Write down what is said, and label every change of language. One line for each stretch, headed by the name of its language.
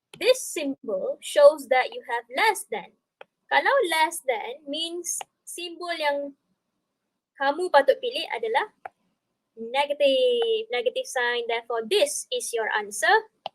English: This symbol shows that you have less than.
Malay: Kalau
English: less than means
Malay: simbol yang kamu patut pilih adalah negative.
English: Negative sign. Therefore, this is your answer.